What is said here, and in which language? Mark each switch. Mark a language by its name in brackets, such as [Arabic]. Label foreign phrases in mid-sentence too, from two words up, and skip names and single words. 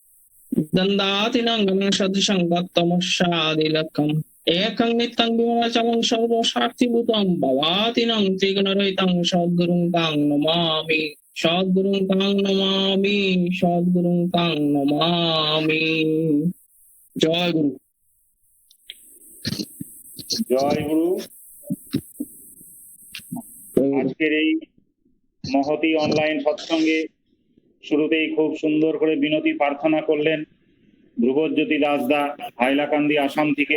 [Sanskrit] दन्दातिनं गणसदृशं तत्तमस्यादिलक्ष्यम् एकं नित्यं विमलचलं सर्वसाक्षिभूतं भवातिनं त्रिगुणरहितं सद्गुरुं तां नमामि सद्गुरुं तां नमामि सद्गुरुं तां नमामि जय गुरु [Bangla] জয় গুরু। আজকের এই মহতি অনলাইন সৎসঙ্গে শুরুতেই খুব সুন্দর করে বিনতি প্রার্থনা করলেন ধ্রুবজ্যোতি দাসদা হাইলাকান্দি আসাম থেকে।